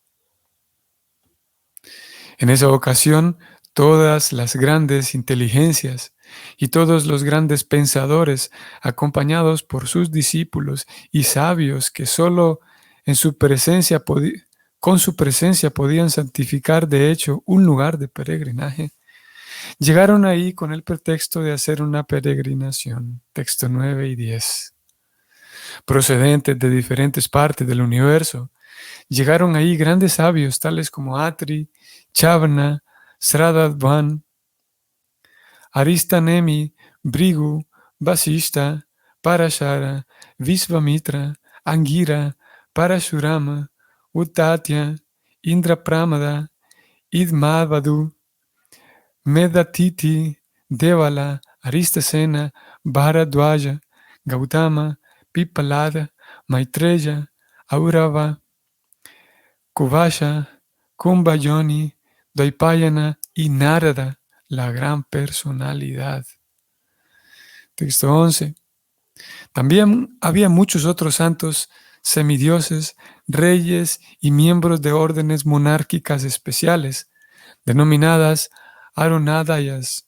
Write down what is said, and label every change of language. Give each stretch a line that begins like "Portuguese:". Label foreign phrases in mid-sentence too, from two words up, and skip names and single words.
Spanish: En esa ocasión, todas las grandes inteligencias y todos los grandes pensadores, acompañados por sus discípulos y sabios que solo en su presencia con su presencia podían santificar de hecho un lugar de peregrinaje, llegaron ahí con el pretexto de hacer una peregrinación. Texto 9 y 10. Procedentes de diferentes partes del universo, llegaron ahí grandes sabios tales como Atri, Chavana, Sradadvan, Aristanemi, Brigu, Vasishta, Parashara, Visvamitra, Angira, Parashurama, Uttatya, Indrapramada, Idmadvadu, Medatiti, Devala, Aristasena, Bharadwaja, Gautama, Pipalada, Maitreya, Aurava, Kuvasha, Kumbhayoni, Dvaipayana y Narada, la gran personalidad. Texto 11. También había muchos otros santos, semidioses, reyes y miembros de órdenes monárquicas especiales, denominadas Arunadayas.